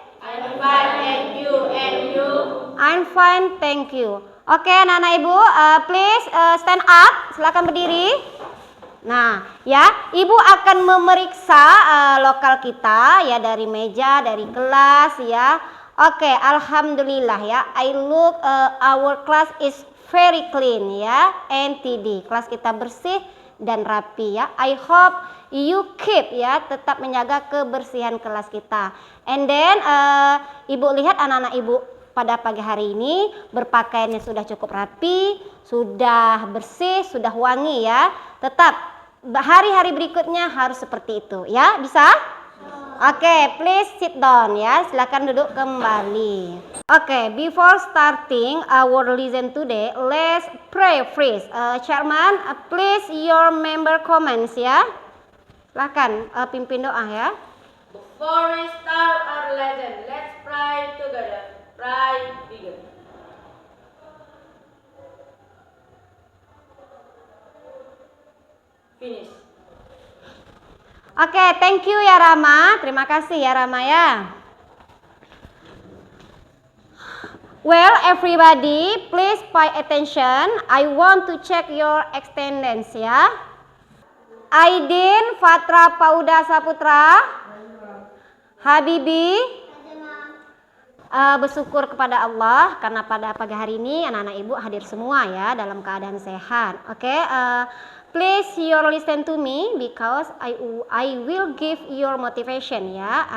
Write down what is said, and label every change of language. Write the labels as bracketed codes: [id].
[en] I'm fine, thank you. And you? I'm fine, thank you. Oke, [id] anak-anak ibu, [en] please stand up. [id] Silakan berdiri. Nah, ya, ibu akan memeriksa lokal kita ya dari meja, dari kelas ya. Oke, alhamdulillah ya. [en] I look our class is very clean ya, NTD. [id] Kelas kita bersih dan rapi ya. [en] I hope you keep [id] ya, tetap menjaga kebersihan kelas kita. [en] And then [id] ibu lihat anak-anak ibu pada pagi hari ini berpakaiannya sudah cukup rapi, sudah bersih, sudah wangi ya. Tetap hari-hari berikutnya harus seperti itu ya. Bisa? [en] Oke, please sit down ya. [id] Silakan duduk kembali. [en] Oke, before starting our lesson today, let's pray first. Chairman, please your member comments ya. [id] Silakan pimpin doa ya. [en] Before we start our lesson, let's pray together. Pray begin. Finish. [id] Oke, [en] thank you [id] ya Rama. Terima kasih ya Rama ya. [en] Well, everybody, please pay attention. I want to check your attendance ya. [id] Aidin Fatra Pauda Saputra, Habibi, bersyukur kepada Allah karena pada pagi hari ini anak-anak ibu hadir semua ya dalam keadaan sehat. [en] Oke, please you listen to me because I will give your motivation ya.